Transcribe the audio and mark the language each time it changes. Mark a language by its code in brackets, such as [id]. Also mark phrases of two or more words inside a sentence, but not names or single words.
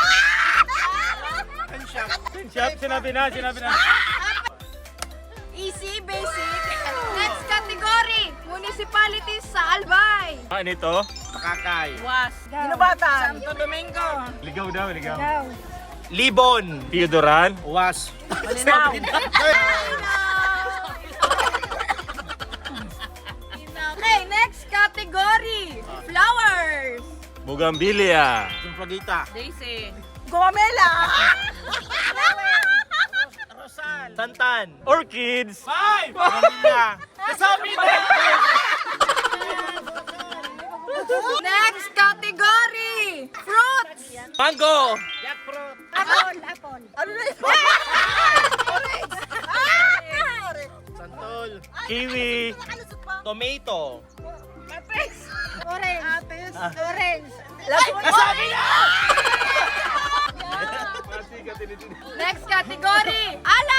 [bik] Shop, sinabi na. [en] Easy, basic. Next category, municipalities sa Albay. [bik] Ano ito? Makakay. Ginubatan. Santo Domingo. Ligaw daw. Libon. Theodoran. Was. Malinaw. [en] Okay, next category, flowers. [bik] Bugambilia. Sumpagita. Daisy. Gomela. Rosal. Santan. [en] Orchids. [bik] 5. Bugambilia. Kasabi na. [en] Next category, fruits. Mango. Jackfruit. Apple. Santol. Kiwi. Tomato. Orange. Orange. [bik] Kasabi na. [en] Next category, alak.